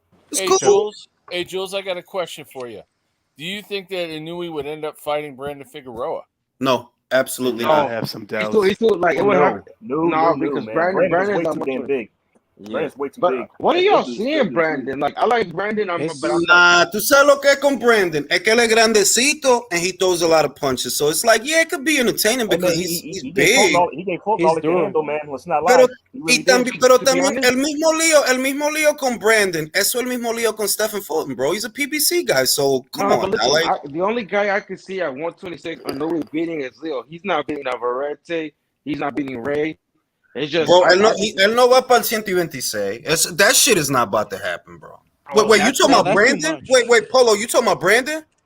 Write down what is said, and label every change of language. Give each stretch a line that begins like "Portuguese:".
English: It's cool. Jules, I got a question for you. Do you think that Inoue would end up fighting Brandon Figueroa? No. Absolutely not. I have some doubts. He's still like, because Brandon's way too damn big. Brandon's way too big. What are y'all seeing, Brandon? Like, I like Brandon.
Spanish: Tú sabes lo que es con Brandon. Es que él es grandecito
English: and he throws a lot of punches. So it's like, yeah, it could be entertaining because he's big. He gave Fulton all he can handle, man. Let's not lie.
Spanish: Pero también el mismo lío con Brandon. Eso el mismo lío con Stephen Fulton, bro.
English: He's a PBC guy, so come on. Listen, the only guy I could see at 126 Inoue beating is Leo. He's not beating Navarrete. He's not beating Ray. It's just,
Spanish: bro, él no va para el 126.
English: That shit is not about to happen, bro. Wait, you talking about Brandon? Wait, Polo, you talking about Brandon?